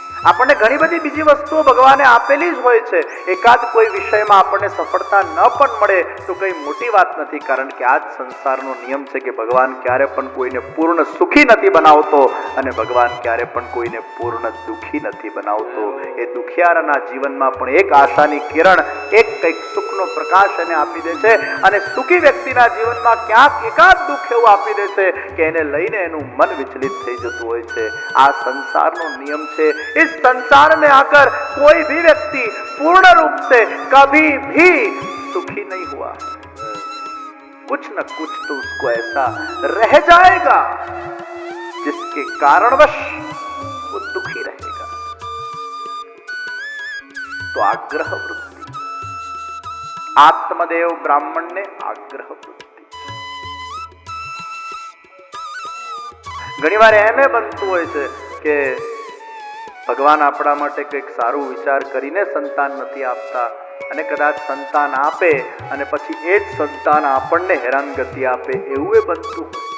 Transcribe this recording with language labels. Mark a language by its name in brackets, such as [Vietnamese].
[Gujarati] આપણને ઘણી બધી બીજી વસ્તુઓ ભગવાને આપેલી જ હોય છે. એકાદ કોઈ વિષયમાં આપણને સફળતા ન પણ મળે તો કઈ મોટી વાત નથી, કારણ કે આ જ સંસારનો નિયમ છે કે ભગવાન ક્યારે પણ કોઈને પૂર્ણ સુખી નથી બનાવતો અને ભગવાન ક્યારે પણ કોઈને પૂર્ણ દુઃખી નથી બનાવતો. એ દુખિયારના જીવનમાં પણ એક આશાની કિરણ, એક કંઈક સુખનો પ્રકાશ એને આપી દે છે અને સુખી વ્યક્તિના જીવનમાં ક્યાંક એકાદ દુઃખ એવું આપી દે છે કે એને લઈને એનું મન વિચલિત થઈ જતું હોય છે. આ સંસારનો નિયમ છે. [Hindi] इस संसार में आकर कोई भी व्यक्ति पूर्ण रूप से कभी भी सुखी नहीं हुआ. कुछ न कुछ तो उसको ऐसा रह जाएगा जिसके कारणवश वो दुखी रहेगा. तो आग्रह वृत्ति, आत्मदेव ब्राह्मण ने आग्रह वृत्ति. [Gujarati] ઘણીવાર એમ બનતું હોય છે કે ભગવાન આપણા માટે કંઈક સારું વિચાર કરીને સંતાન નથી આપતા અને કદાચ સંતાન આપે અને પછી એ જ સંતાન આપણને હેરાનગતિ આપે, એવું એ બનતું.